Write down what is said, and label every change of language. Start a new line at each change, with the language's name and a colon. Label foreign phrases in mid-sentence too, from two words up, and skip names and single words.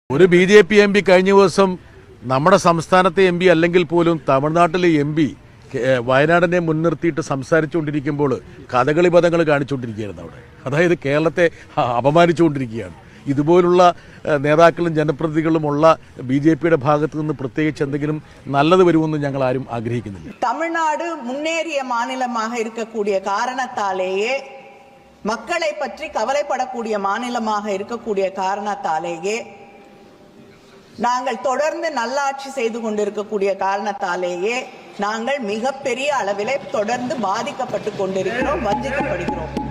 Malayalam: ഒരു BJP MP കഴിഞ്ഞ ദിവസം നമ്മുടെ സംസ്ഥാനത്തെ MP അല്ലെങ്കിൽ പോലും തമിഴ്നാട്ടിലെ MP വയനാടിനെ മുൻനിർത്തിയിട്ട് സംസാരിച്ചുകൊണ്ടിരിക്കുമ്പോൾ കഥകളി പദങ്ങൾ കാണിച്ചുകൊണ്ടിരിക്കുകയായിരുന്നു അവിടെ. അതായത് കേരളത്തെ അപമാനിച്ചുകൊണ്ടിരിക്കുകയാണ്. ഇതുപോലുള്ള നേതാക്കളും ജനപ്രതിനിധികളുമുള്ള BJPയുടെ ഭാഗത്ത് നിന്ന് പ്രത്യേകിച്ച് എന്തെങ്കിലും നല്ലത് വരുമെന്ന് ഞങ്ങൾ ആരും ആഗ്രഹിക്കുന്നില്ല.
Tamil: தமிழ்நாடு முன்னேறிய மாநிலமாக இருக்கக்கூடிய காரணத்தாலேயே மக்களை பற்றி கவலைப்படக்கூடிய மாநிலமாக இருக்கக்கூடிய காரணத்தாலேயே நாங்கள் தொடர்ந்து நல்லாட்சி செய்து கொண்டிருக்கக்கூடிய காரணத்தாலேயே நாங்கள் மிகப்பெரிய அளவிலே தொடர்ந்து பாதிக்கப்பட்டு கொண்டிருக்கிறோம், வஞ்சிக்கப்படுகிறோம்.